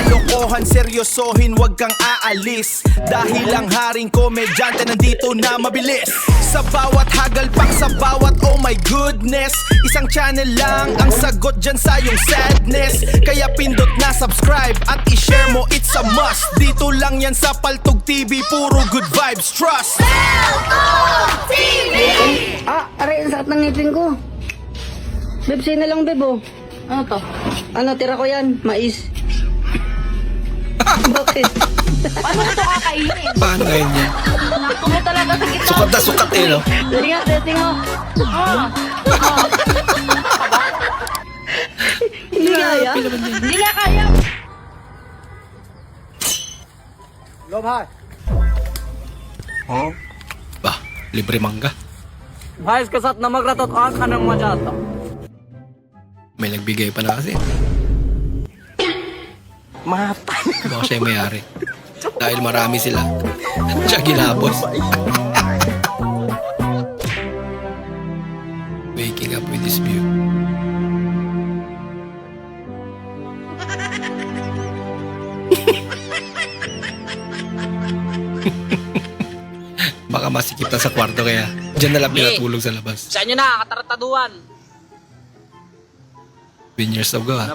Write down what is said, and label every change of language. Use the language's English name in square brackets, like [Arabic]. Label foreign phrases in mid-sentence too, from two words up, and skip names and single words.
[Filipino] kalokohan, seryosohin, wag kang aalis. Dahil ang haring komedyante nandito na mabilis. Sa bawat hagalpak, sa bawat [English] oh my goodness, [Filipino] isang channel lang ang sagot dyan sa iyong sadness. Kaya pindot na subscribe at i-share mo, [English] it's a must. [Filipino] Dito lang yan sa Paltog TV, puro [English] good vibes, trust. [Filipino] Paltog TV! Aray, ang sakit ng ngipin ko. Beb, sa'yo na lang, Beb, oh. Ano to? Ano, tira ko yan, mais. Bakit? Paano na ito kakainin? Paano ngayon yan? Naku mo talaga sa gitna. Sukat na sukat eh, no? Dali nga, testing mo. Hindi kaya? Hindi nga kaya. Bah, libre mangga. [Hindi] भाई इसके साथ नमक रहता तो आज खाने में मजा आता. [Filipino] May nagbigay pa na kasi. Matay. Baka siya yung mayari. Dahil marami sila. Siya ginabos. [English] Waking up with this view. [Filipino] Baka masikip na sa kwarto kaya dyan na lang pinatulog sa labas. Sa inyo na, katarataduan. [English] 10 years ago ha.